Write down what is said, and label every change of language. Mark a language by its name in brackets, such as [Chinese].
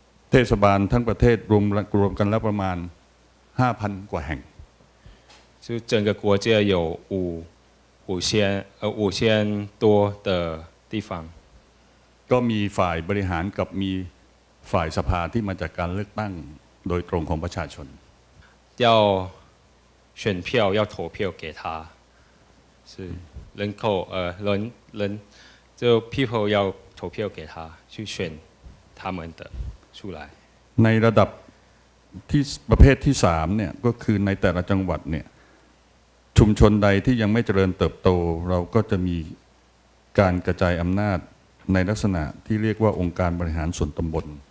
[Thai] เทศบาลทั้งประเทศรวมกันแล้วประมาณ 5,000 กว่าแห่ง [Chinese] 就整个国家有5000多的地方 [Thai] ก็มีฝ่ายบริหารกับมีฝ่ายสภาที่มาจากการเลือกตั้งโดยตรงของประชาชน [Chinese] 要选票要投票给他是人口人就 people 要投票给他去选他们的出来 [Thai] ในระดับที่ประเภทที่3เนี่ยก็คือในแต่ละจังหวัดเนี่ยชุมชนใดที่ยังไม่เจริญเติบโตเราก็จะมีการกระจายอำนาจในลักษณะที่เรียกว่าองค์การบริหารส่วนตำบล